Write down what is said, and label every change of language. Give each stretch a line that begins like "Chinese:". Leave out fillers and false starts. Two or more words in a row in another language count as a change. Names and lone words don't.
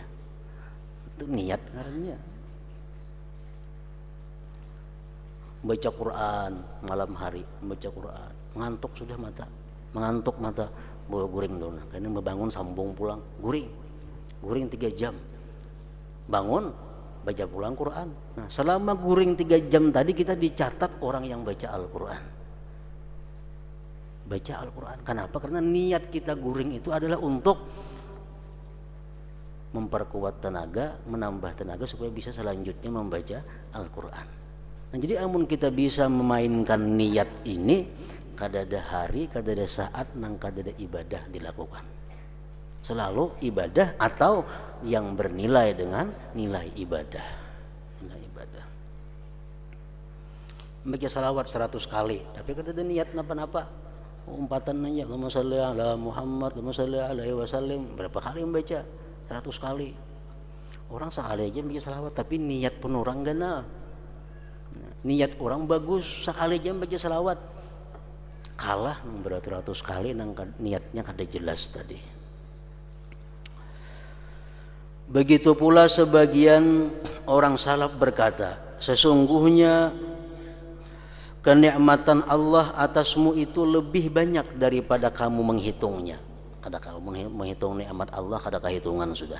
Indonesian: Itu niat karena baca Quran malam hari, baca Quran mengantuk sudah mata, mengantuk mata, bawa guring dulu. Karena membangun sambung pulang, guring 3 jam, bangun baca pulang Quran. Nah selama guring 3 jam tadi kita dicatat orang yang baca Al-Quran. Baca Al-Quran. Kenapa? Karena niat kita guring itu adalah untuk memperkuat tenaga, menambah tenaga supaya bisa selanjutnya membaca Al-Quran. Nah, jadi amun kita bisa memainkan niat ini, kadada hari, kadada saat, nang kadada ibadah dilakukan. Selalu ibadah atau yang bernilai dengan nilai ibadah. Nilai ibadah. Baca salawat 100 kali, tapi kadada niat napa-napa. Umpatan aja,
Arabic: اللهم صل على محمد، اللهم صل عليه وسلم.
Indonesian: Berapa kali membaca? 100 kali. Orang sekali aja baca salawat, tapi niat pun orang gana. Niat orang bagus, sekali aja baca salawat.
Banjar: Kalah nang beratus-ratus kali nang niatnya kada jelas tadi.
Indonesian: Begitu pula sebagian orang salaf berkata, sesungguhnya kenikmatan Allah atasmu itu lebih banyak daripada kamu menghitungnya.
Banjar: Kada kamu menghitung nikmat Allah, kada kehitungan sudah.